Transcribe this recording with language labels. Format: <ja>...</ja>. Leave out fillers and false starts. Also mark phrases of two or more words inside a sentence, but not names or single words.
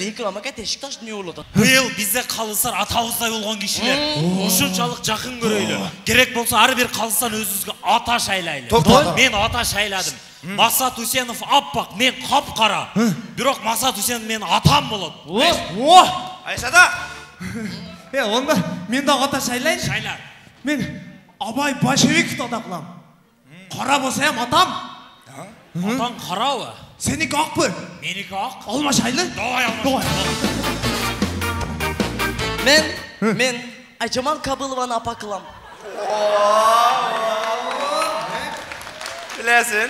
<ky>Икрам ака Бешикташ эмне болуп атат? Быйыл бизде калыстар атабыздай болгон кишилер. Ушунчалык жакын көрөйлү. Керек болсо ар бир калыстан өзүбүзгө ата шайлайлы. Мен ата шайладым. Максат Усенов аппак, мен капкара. Бирок Максат Усенов менин атам болот. Айшада. Онда мен да ата шайлайын. Шайла. Мен Абай Большевиковду ата кылам. Кара болсо эм атам. Атаң карабы? Сеники акпы? Меники ак. Алма шайлы? Давай алма. Мен Айжаман Кабылованы апа кылам. Билесин.</ky>